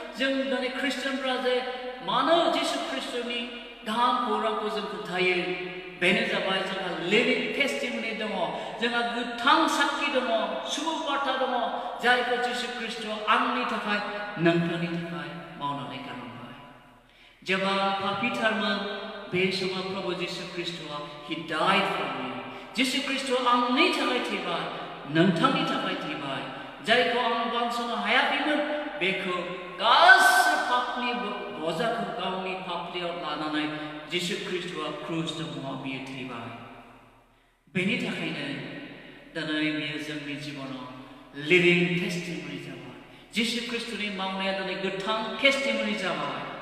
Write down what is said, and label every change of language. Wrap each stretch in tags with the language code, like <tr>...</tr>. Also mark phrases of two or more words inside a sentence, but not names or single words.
<brx>जों दिनै ख्रिस्टियानफ्रा जे मानो जिसु ख्रिस्टनि गाहाम खौरांखौ जों खोन्थायो बेनो जाबाय जोंहा</brx> <en>living testimony</en> <brx>दङ जोंहा गोथां साखि दङ सुबुं बार्ता दङ जायखौ जिसु ख्रीष्टआ आंनि थाखाय नोंथांनि थाखाय मावनानै गालांबाय जेब्ला पापीथारमोन बे समाव प्रभु जिसु ख्रीष्टआ</brx> <en>he died for me</en> <brx>जिसु ख्रीष्टआ आंनि थाखाय थैबाय नोंथांनि थाखाय थैबाय जायखौ आं बानस'नो हायाखैमोन बेखौ गासै पापनि बजाखौ गावनि फाफ्लियाव लानानै जिसु ख्रीष्टआ क्रुस दङआव बियो थैबाय बेनि थाखायनो दिनै बियो जोंनि जिबनाव</brx> <en>living testimony</en> <brx>जाबाय जिसु ख्रीष्टनि मावनाया दिनै गोथां टेस्टिमनि जाबाय</brx>